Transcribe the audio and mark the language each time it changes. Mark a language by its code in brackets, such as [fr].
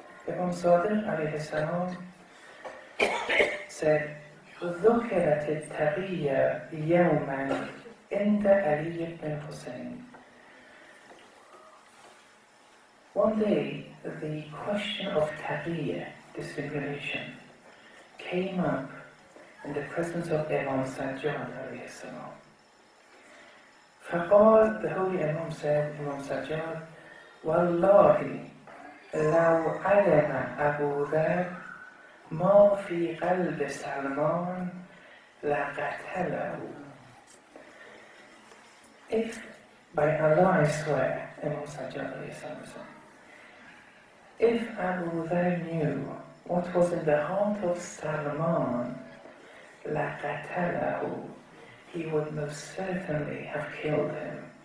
[en] Imam Sadiq alayhi salam said, [ar] ذكرت التقية يوما عند علي بن Hussein. [en] One day, the question of taqiyya, dissimulation, came up in the presence of Imam Sajjad alayhi salam. [ar] فقال, [en] the holy Imam said, Imam Sajjad, [ar] والله لو علم أبو ذر ما في قلب سلمان لقتله. [en] If, by Allah I swear, Imam Sajjad alayhi salam said, if Abu Dhar knew what was in the heart of Salman, لَقَتَلَهُ, he would most certainly have killed him.